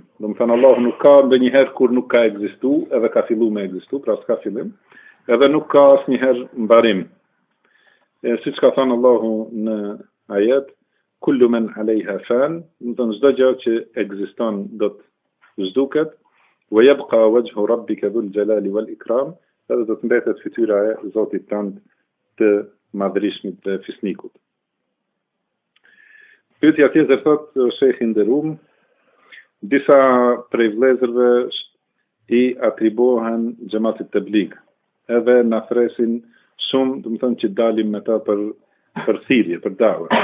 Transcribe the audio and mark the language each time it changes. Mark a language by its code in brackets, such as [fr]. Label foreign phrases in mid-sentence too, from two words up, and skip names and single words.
[sq] Do të thënë Allahu nuk ka ndonjëherë kur nuk ka ekzistuar, edhe ka filluar me ekzistuar, pra s'ka fillim, edhe nuk ka asnjëherë mbarim. Siç ka thënë Allahu në ajet, [ar] كل من عليها فان, [sq] do të thonë çdo gjë që ekziston do të zhduket, [ar] ويبقى وجه ربك ذو الجلال والإكرام, [sq] edhe do të mbetet fytyra e Zotit tënd të madhërisht të fisnikut. Pyetja tjetër thotë Shekhi i nderuar, disa prej vëllezërve i atribuohen xhamatit tabligh, edhe na thresin shumë, do të thonë që dalim me ta për thirrje, për dawë.